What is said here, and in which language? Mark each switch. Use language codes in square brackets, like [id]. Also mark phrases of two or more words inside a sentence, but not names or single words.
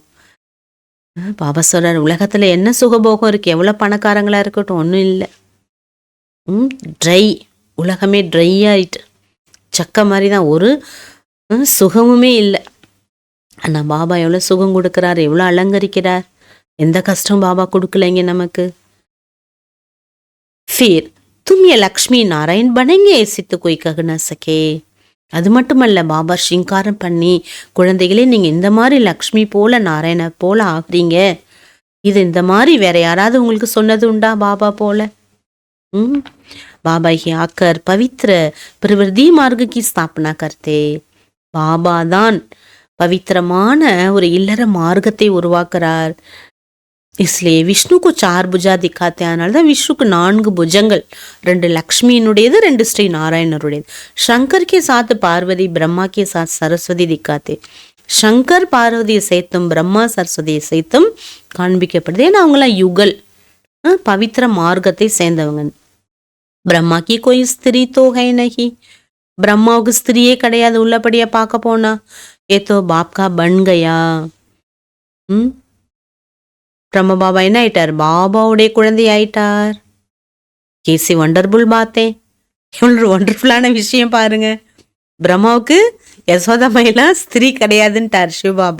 [ta] பாபா சொல்கிறார், உலகத்தில் என்ன சுகபோகம் இருக்குது, எவ்வளோ பணக்காரங்களாக இருக்கட்டும், ஒன்றும் இல்லை. ட்ரை, உலகமே ட்ரை ஆயிட்டு சக்க மாதிரி தான், ஒரு சுகமுமே இல்லை. ஆனால் பாபா எவ்வளோ சுகம் கொடுக்குறார், எவ்வளோ அலங்கரிக்கிறார், எந்த கஷ்டம் பாபா கொடுக்கலைங்க நமக்கு. [hi] फिर तुम ये लक्ष्मी नारायण बनेंगे ऐसे तो कोई कह न सके. [ta] அது மட்டுமல்ல, பாபா ஸ்ரீங்காரம் பண்ணி, குழந்தைகளே நீங்கள் இந்த மாதிரி லக்ஷ்மி போல நாராயண போல ஆகுறீங்க, இது இந்த மாதிரி வேற யாராவது உங்களுக்கு சொன்னது உண்டா பாபா போல? [hi] बाबा ही आकर पवित्र प्रवृत्ति मार्ग की स्थापना करते. [ta] பாபா தான் பவித்திரமான ஒரு இல்லற மார்க்கத்தை உருவாக்குறார். [hi] इसलिए विष्णु को 4 भुजा दिखाते. [ta] அதனால தான் விஷ்ணுக்கு 4 புஜங்கள், 2 லக்ஷ்மியினுடையது, 2 ஸ்ரீ நாராயணருடையது. [hi] शंकर के साथ पार्वती, ब्रह्मा के साथ सरस्वती दिखाते. [ta] शंकर பார்வதியை சேர்த்தும் பிரம்மா சரஸ்வதியை சேர்த்தும் காண்பிக்கப்படுது. ஏன்னா அவங்களாம் யுகல், பவித்திர மார்க்கத்தை சேர்ந்தவங்க. [hi] பிரம்மா की कोई स्त्री तो है नहीं, [ta] பிரம்மாவுக்கு ஸ்திரியே கிடையாது உள்ளபடியா பார்க்க போனா. ஏதோ [hi] बाप का बन गया. [ta] பிரம்ம பாபா என்ன ஆயிட்டார்? பாபாவுடைய குழந்தை ஆயிட்டார். கேசி வண்டர்ஃபுல் பார்த்தேன். இவ்வளோ ஒண்டர்ஃபுல்லான விஷயம் பாருங்க. பிரம்மாவுக்கு யசோதமையில ஸ்திரீ கிடையாதுன்ட்டார் சிவபாபா.